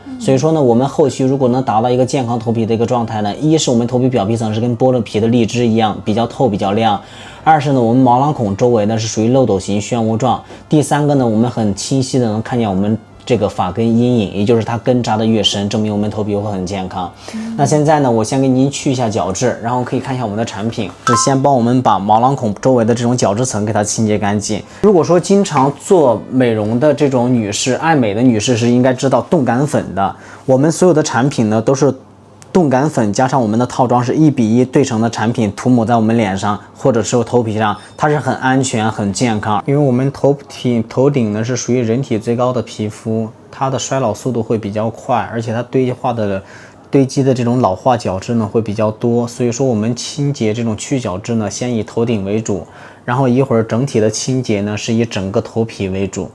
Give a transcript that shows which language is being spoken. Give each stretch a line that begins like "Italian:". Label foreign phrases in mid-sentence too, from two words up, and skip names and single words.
Chinese: 所以說呢，我們後期如果能達到一個健康頭皮的一個狀態呢，一是我們頭皮表皮層是跟剝了皮的荔枝一樣，比較透比較亮；二是呢，我們毛囊孔周圍呢是屬於漏斗形漩渦狀；第三個呢，我們很清晰的能看見我們這個髮根陰影，也就是它根扎得越深，證明我們頭皮會很健康。那現在呢，我先給您去一下角質，然後可以看一下我們的產品，是先幫我們把毛囊孔周圍的這種角質層給它清潔乾淨。如果說經常做美容的這種女士，愛美的女士是應該知道凍感粉的。我們所有的產品呢都是凍感粉加上我們的套裝是1比1對成的產品，塗抹在我們臉上或者是頭皮上，它是很安全很健康。因為我們頭頂呢是屬於人體最高的皮膚，它的衰老速度會比較快，而且它堆化的堆积的这种老化角质呢会比较多，所以说我们清洁这种去角质呢，先以头顶为主，然后一会儿整体的清洁呢是以整个头皮为主。